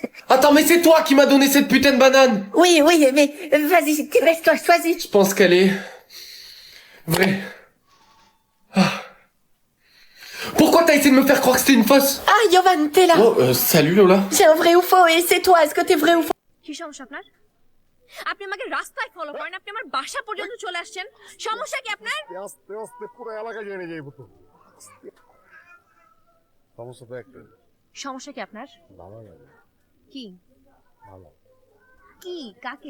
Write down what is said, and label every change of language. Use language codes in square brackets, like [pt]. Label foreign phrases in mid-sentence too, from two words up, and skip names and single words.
[fr] Attends, mais c'est toi qui m'as donné cette putain de banane. Oui, mais vas-y, laisse-toi choisir. Je pense qu'elle est vraie. Ah. Pourquoi t'as essayé de me faire croire que c'était une fausse? Ah, Yovan, t'es là. Oh, salut Lola. C'est un vrai ou faux et c'est toi, est-ce que t'es vrai ou faux? [bn] কি সমস্যা আপনার? আপনি আমাকে রাস্তায় ফলো করেন, আপনি আমার বাসা পর্যন্ত চলে আসছেন, সমস্যা কি আপনার? আস্তে আস্তে পুরো এলাকা জেনে যাইব তো। সমস্যা তো একটা। সমস্যা কি আপনার? ভালো লাগে। কি? ভালো কি কাকে?